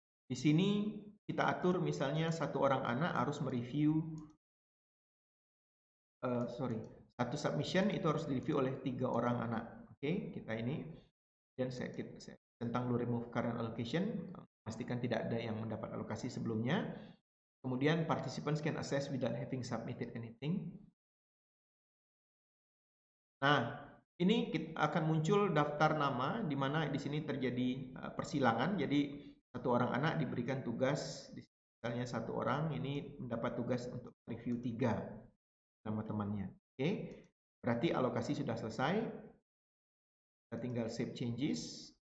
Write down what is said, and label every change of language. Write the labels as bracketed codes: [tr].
[id] Di sini kita atur misalnya satu orang anak harus mereview, satu submission itu harus direview oleh 3 orang anak. Oke, kita ini. Dan saya tentang remove current allocation, pastikan tidak ada yang mendapat alokasi sebelumnya. [en] Kemudian participants can access without having submitted anything. [id] Nah, ini akan muncul daftar nama di mana di sini terjadi persilangan. Jadi satu orang anak diberikan tugas, misalnya satu orang ini mendapat tugas untuk review 3 nama temannya. Oke, berarti alokasi sudah selesai. Kita tinggal save changes.